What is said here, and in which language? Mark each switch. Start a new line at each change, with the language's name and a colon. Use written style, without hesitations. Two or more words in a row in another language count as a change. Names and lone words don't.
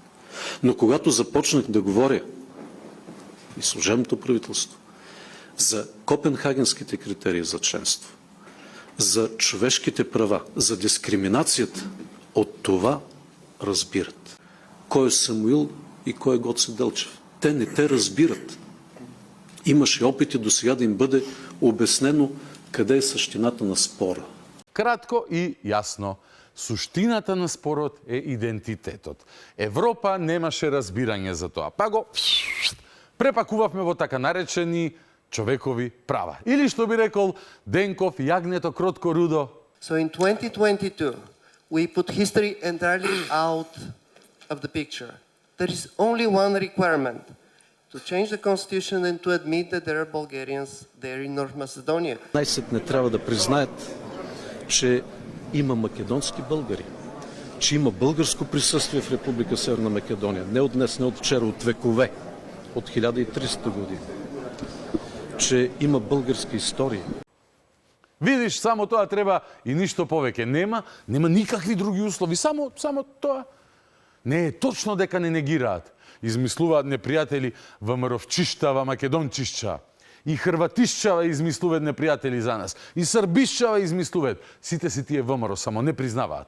Bulgarian: Но когато започнах да говоря и служебното правителство за копенхагенските критерии за членство, за човешките права, за дискриминацията, от това разбират. Кой е Самуил и кой е Гоце Делчев? Те не те разбират. Имаше опити до сега да им бъде обяснено къде е същината на спора.
Macedonian: Кратко и јасно. Суштината на спорот е идентитетот. Европа немаше разбирање за тоа, па го препакувавме во така наречени човекови права. Или што би рекол Денков, јагнето кротко рудо.
English: So in 2022, we put history entirely out of the picture. There is only one requirement: to change the constitution and to admit that there are Bulgarians there in North Macedonia.
Bulgarian: Най-сетне трябва да признаят, че има македонски българи, че има българско присъствие в Република Северна Македония. Не от днес, не от вчера, от векове, от 1300 години. Че има българска история.
Macedonian: Видиш, само тоа треба и ништо повеќе. Нема никакви други услови, само тоа. Не е точно дека не негираат. Измислуваат непријатели ВМРО-вчиштава, македончишча. И хрватишчава измислуваат непријатели за нас. И србишчава измислуваат. Сите си тие ВМРО, само не признаваат.